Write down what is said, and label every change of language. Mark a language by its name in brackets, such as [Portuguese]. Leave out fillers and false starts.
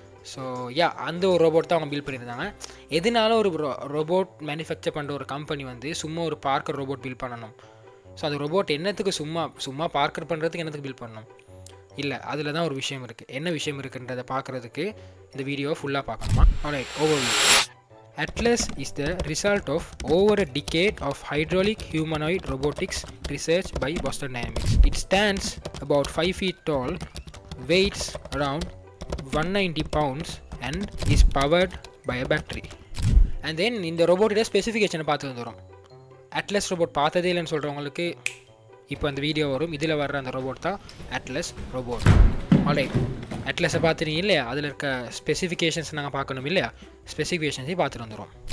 [Tamil] So அந்த ஒரு robot தான் அவங்க பில்ட் பண்ணியிருந்தாங்க. எதனால ஒரு ரோபோட் மேனுஃபேக்சர் பண்ணுற ஒரு கம்பெனி வந்து சும்மா ஒரு பார்க்கர் ரோபோட் பில்ட் பண்ணணும்? ஸோ அது ரோபோட் என்னத்துக்கு சும்மா பார்க்கர் பண்ணுறதுக்கு என்னத்துக்கு பில்ட் பண்ணணும்? இல்லை, அதில் தான் ஒரு விஷயம் இருக்குது. என்ன விஷயம் இருக்குன்றதை பார்க்குறதுக்கு இந்த வீடியோவை ஃபுல்லாக பார்க்கணுமா? Alright, overview. [English] Atlas is the result of over a decade of hydraulic humanoid robotics research by Boston Dynamics. It stands about 5 feet tall, weighs around 190 pounds and is powered by a battery. And then [Tamil] இந்த ரோபோட்டோட ஸ்பெசிஃபிகேஷனை பார்த்து வந்துடும். Atlas robot பார்த்ததே இல்லைன்னு சொல்கிறவங்களுக்கு இப்போ அந்த video வரும். இதில் வர்ற அந்த ரோபோட் தான் அட்லஸ் ரோபோட். ஆல்ரைட், அட்லஸை பார்த்துட்டீங்க இல்லையா, அதில் இருக்க ஸ்பெசிஃபிகேஷன்ஸ் நாங்கள் பார்க்கணும் இல்லையா, ஸ்பெசிஃபிகேஷன்ஸையும் பார்த்துட்டு வந்துடும்.